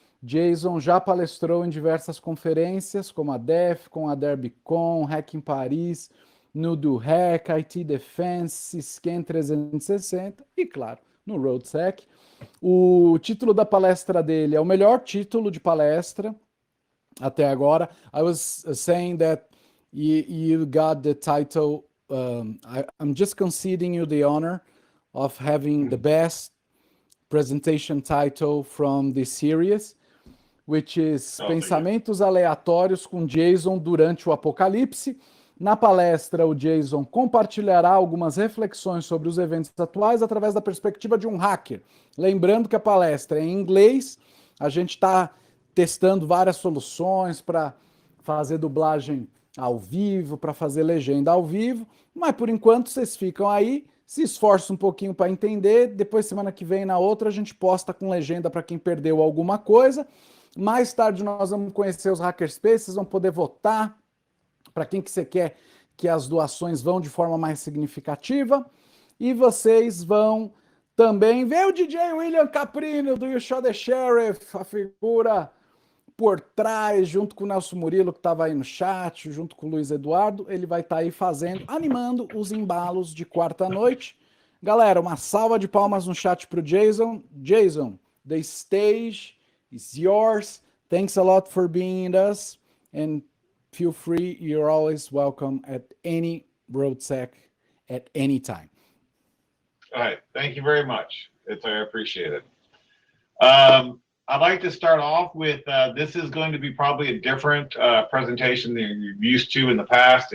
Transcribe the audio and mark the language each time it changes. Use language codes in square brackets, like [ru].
[pt] Jason já palestrou em diversas conferências, como a DEFCON, a DerbyCon, Hack em Paris, no Do Hack, IT Defense, Scan 360 e, claro, no ROADSEC. O título da palestra dele é o melhor título de palestra até agora. [en] I was saying that you got the title, I'm just conceding you the honor of having the best presentation title from this series, which is [pt] Pensamentos Aleatórios com Jayson durante o apocalipse. Na palestra, o Jayson compartilhará algumas reflexões sobre os eventos atuais através da perspectiva de um hacker. Lembrando que a palestra é em inglês, a gente está testando várias soluções para fazer dublagem ao vivo, para fazer legenda ao vivo, mas por enquanto vocês ficam aí, se esforçam um pouquinho para entender, depois semana que vem na outra a gente posta com legenda para quem perdeu alguma coisa. Mais tarde nós vamos conhecer os hackerspaces, vocês vão poder votar para quem que você quer que as doações vão de forma mais significativa. E vocês vão também ver o DJ William Caprino, do You Shot the Sheriff, a figura por trás, junto com o Nelson Murilo, que estava aí no chat, junto com o Luiz Eduardo. Ele vai estar aí animando os embalos de quarta-noite. Galera, uma salva de palmas no chat para o Jason. [en] Jason, the stage is yours. Thanks a lot for being with us. And feel free, you're always welcome at any ROADSEC at any time. All right, thank you very much. I appreciate it. I'd like to start off with, this is going to be probably a different presentation than you're used to in the past.